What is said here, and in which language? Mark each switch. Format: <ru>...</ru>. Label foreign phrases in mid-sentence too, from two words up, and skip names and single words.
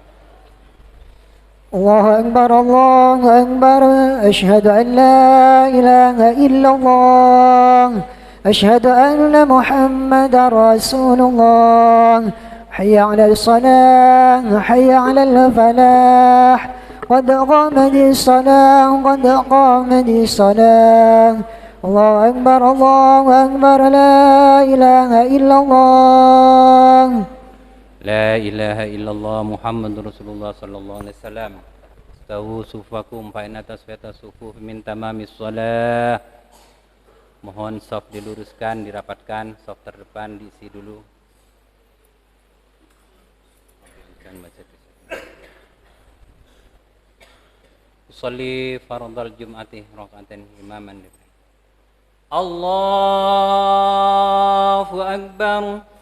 <ar>الله أكبر الله أكبر أشهد أن لا إله إلا الله أشهد أن محمد رسول الله حي على الصلاة حي على الفلاح قد قامت الصلاة قد قامت الصلاة. الله أكبر لا إله إلا الله. لا إله إلا الله محمد رسول الله صلى الله عليه وسلم. استووا صفوفكم فإن تسوية الصفوف من تمام الصلاة.</ar> <id>Mohon saf diluruskan, dirapatkan, saf terdepan diisi dulu.</id> <ar>أصلي فرض الجمعة ركعتين إماما. الله أكبر.</ar>